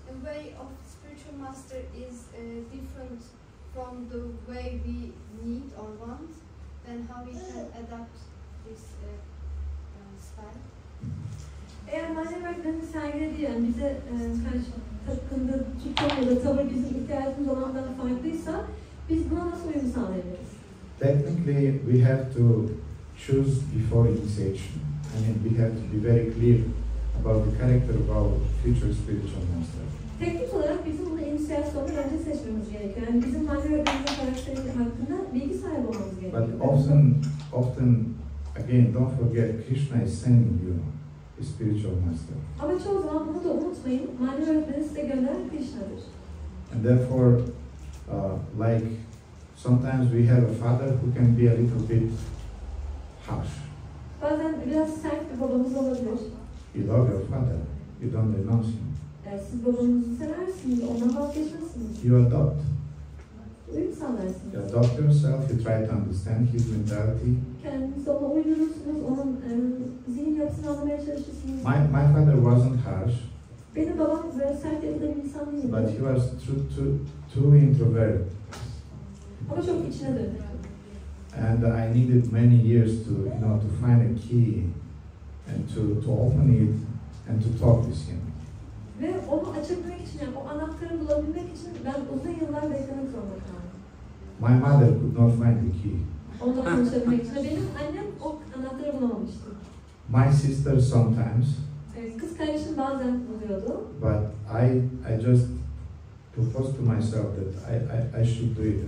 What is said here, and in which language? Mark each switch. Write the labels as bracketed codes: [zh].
[en] different from the way we need or want, then how we can adapt this style? [tr] Eğer manevi öğretmenin sergilediği, yani bize karşı takındığı tutum ya da tavır bizim ihtiyacımız olandan farklıysa biz buna nasıl uyum sağlayabiliriz? [en] Technically, we have to choose before initiation. I mean, we have to be very clear about the character of our future spiritual master. [tr] Teknik olarak bizim bunu inisiyasyondan önce seçmemiz gerekiyor. Yani bizim manevi öğretmenin karakteri hakkında bilgi sahibi olmamız gerekiyor. [en] But often, again, don't forget, Krishna is sending you a spiritual master. [tr] Ama çoğu zaman bunu da unutmayın. Manevi öğretmeni size gönderen Krishna'dır. [en] And therefore, like sometimes we have a father who can be a little bit harsh. [tr] Bazen biraz sert bir babamız olabilir. [en] You love your father, you don't renounce him. [tr] Siz babanızı seversiniz, ondan vazgeçmezsiniz. [en] You adopt. [tr] Uyum sağlarsınız. [en] You adopt yourself, you try to understand his mentality. [tr] Kendinizi ona uydurursunuz, onun zihin yapısını anlamaya çalışırsınız. [en] My father wasn't harsh. [tr] Benim babam böyle sert yapıda bir insan değildi. [en] But he was too introvert. [tr] Ama çok içine dönük. [en] And I needed many years to, to find a key and to open it and to talk with him. [tr] Ve onu açabilmek için, yani o anahtarı bulabilmek için ben uzun yıllar beklemek zorunda kaldım. [en] My mother could not find the key. [tr] Onunla konuşabilmek için. Benim annem o anahtarı bulamamıştı. [en] My sister sometimes. [tr] Kız kardeşim bazen buluyordu. [en] But I just proposed to myself that I should do it.